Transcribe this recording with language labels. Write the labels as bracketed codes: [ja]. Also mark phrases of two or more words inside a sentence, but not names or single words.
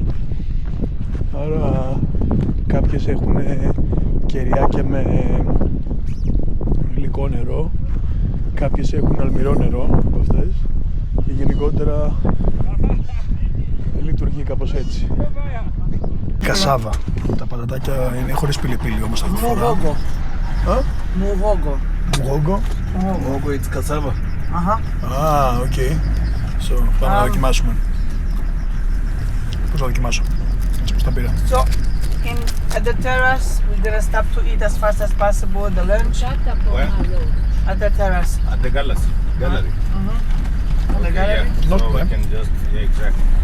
[el] Άρα κάποιες έχουν κεριάκια με γλυκό νερό, κάποιες έχουν αλμυρό νερό από αυτές και γενικότερα λειτουργεί κάπως έτσι. Κασάβα. Τα πατατάκια είναι χωρίς πιλιπίλι όμως αυτή τη φορά. Μουγόγκο. Μουγόγκο. Μουγόγκο, [en] it's cassava. Okay. So, [el] πάμε να δοκιμάσουμε. Πώς θα δοκιμάσω. Έτσι πώς τα πήρα. [en] So, at the terrace, we're gonna stop to eat as fast as possible the lunch. Where? At the terrace. At the gallery. Gallery. At the gallery. Yeah. Not So we bad. can just, yeah, exactly.